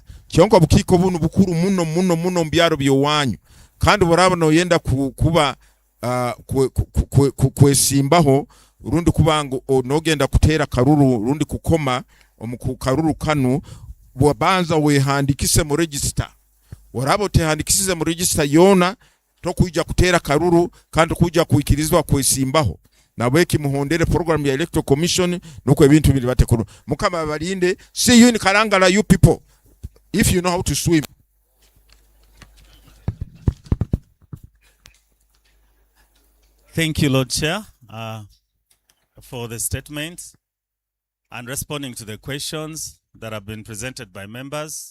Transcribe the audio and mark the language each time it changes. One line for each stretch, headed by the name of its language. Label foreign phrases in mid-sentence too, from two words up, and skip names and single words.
Nyankole: Kyonka obukiiko bunu bukuru muno mu byalo by'owanyu kandi bw'oraba n'oyenda kuba kwesimbaho rundi kubanga n'ogenda kuteera kalulu rundi kukoma omukalulu kanu bwabanza wehandikise mu register. Bw'oraba otehandikisize mu register yona tokujja kuteera kalulu kandi kujja kuikirizibwa kwesimbaho. Nabweki muhondere program ya Electoral Commission nuko ebintu bili batekuru. Mukama balinde.
English: See you in Kalangala, you people, if you know how to swim. Thank you, Lord Chair, for the statements and responding to the questions that have been presented by members.